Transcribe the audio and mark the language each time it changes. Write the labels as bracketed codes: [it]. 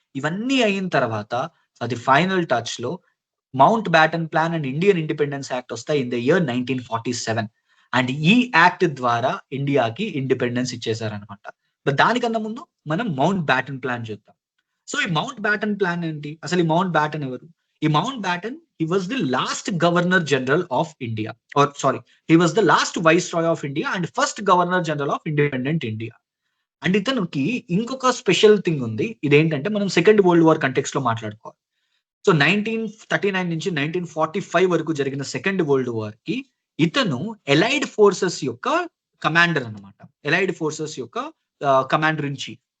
[te] ఇవన్నీ అయిన తర్వాత అది ఫైనల్ టచ్ లో mount baton plan and Indian independence act వస్తాయి ఇన్ ద ఇయర్ 1947. అండ్ ఈ యాక్ట్ ద్వారా ఇండియాకి ఇండిపెండెన్స్ ఇచ్చేసారనమాట. దానికన్నా ముందు మనం మౌంట్ బ్యాటన్ ప్లాన్ చూద్దాం. సో ఈ మౌంట్ బ్యాటన్ ప్లాన్ ఏంటి, అసలు ఈ మౌంట్ బ్యాటన్ ఎవరు? [en] ఈ Mountbatten, he was the last governor general of India, or sorry, he was the last viceroy of India and first governor general of independent India. [te] And ఇతనికి ఇంకొక special thing ఉంది, ఇదేంటంటే మనం second world war context లో మాట్లాడుకోవాలి. So 1939 నుంచి 1945 వరకు జరిగిన సెకండ్ వరల్డ్ వార్ కి ఇతను ఎలైడ్ ఫోర్సెస్ యొక్క కమాండర్ అనమాట, ఎలైడ్ ఫోర్సెస్ యొక్క కమాండర్ ఇన్ చీఫ్.